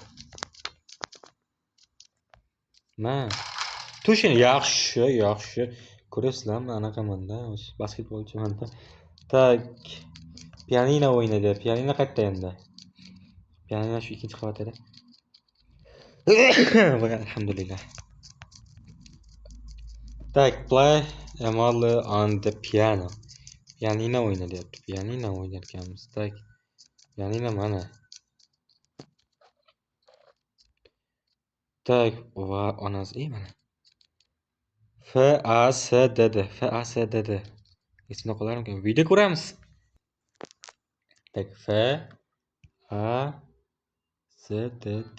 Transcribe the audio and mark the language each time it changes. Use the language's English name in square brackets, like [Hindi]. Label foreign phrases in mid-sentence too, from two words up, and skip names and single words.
[Uzbek] Tushin yaxshi. Ko'rasizlarmi, anaqamanda, basketbolchimanda. Tak. Pianino o'ynaydi. Pianino qayerda endi? Pianino shu ikkinchi qavatida. Alhamdulillah. Tak, [English] play a melody on the piano. [Uzbek] Pianino o'ynayapti. Pianino o'ynayotganmiz. Tak. Pianino mana. Tak, va onasi mana. FASDD. Esimda qolarmikan? Video ko'ramiz. Tak, FASDD.